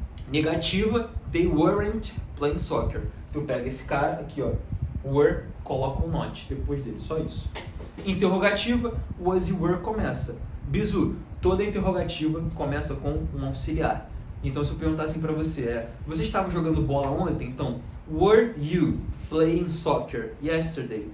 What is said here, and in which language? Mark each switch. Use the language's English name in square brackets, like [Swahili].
[Portuguese] Negativa, [English] they weren't playing soccer. [Portuguese] Tu pega esse cara aqui, ó, were, coloca um not depois dele, só isso. Interrogativa, was e were começa. Bizu, toda interrogativa começa com um auxiliar. Então, se eu perguntar assim pra você, você estava jogando bola ontem? Então, [English] were you playing soccer yesterday?